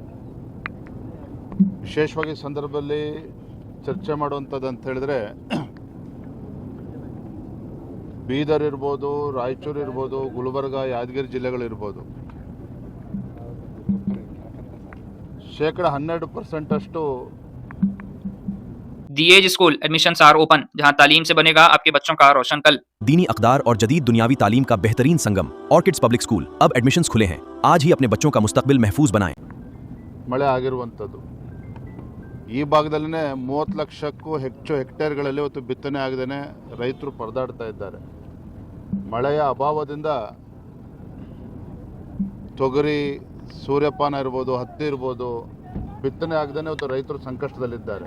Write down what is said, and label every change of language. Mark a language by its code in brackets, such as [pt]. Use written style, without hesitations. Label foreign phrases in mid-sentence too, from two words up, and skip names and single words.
[kn] ವಿಶೇಷವಾಗಿ ಸಂದರ್ಭದಲ್ಲಿ ಚರ್ಚೆ ಮಾಡುವಂಥದ್ದು ಅಂತ ಹೇಳಿದ್ರೆ ಬೀದರ್ ಇರ್ಬೋದು, ರಾಯಚೂರು ಇರ್ಬೋದು, ಗುಲ್ಬರ್ಗ, ಯಾದಗಿರಿ ಜಿಲ್ಲೆಗಳಿರ್ಬೋದು. 12% ಅಷ್ಟು [en] The Edge school admissions are open, [ur] جہاں تعلیم سے بنے گا آپ کے بچوں کا روشن کل. دینی اقدار اور جدید دنیاوی تعلیم کا بہترین سنگم آرکڈز پبلک اسکول، اب ایڈمیشنز کھلے ہیں. آج ہی اپنے بچوں کا مستقبل محفوظ بنائیں. [kn] ಮಳೆ ಆಗಿರುವಂಥದ್ದು ಈ ಭಾಗದಲ್ಲೇ 30 ಲಕ್ಷಕ್ಕೂ ಹೆಚ್ಚು ಹೆಕ್ಟೇರ್ಗಳಲ್ಲಿ ಇವತ್ತು ಬಿತ್ತನೆ ಆಗದೇ ರೈತರು ಪರದಾಡ್ತಾ ಇದ್ದಾರೆ. ಮಳೆಯ ಅಭಾವದಿಂದ ತೊಗರಿ, ಸೂರ್ಯಪಾನ ಇರ್ಬೋದು, ಹತ್ತಿ ಇರ್ಬೋದು, ಬಿತ್ತನೆ ಆಗದೇ ಇವತ್ತು ರೈತರು ಸಂಕಷ್ಟದಲ್ಲಿದ್ದಾರೆ.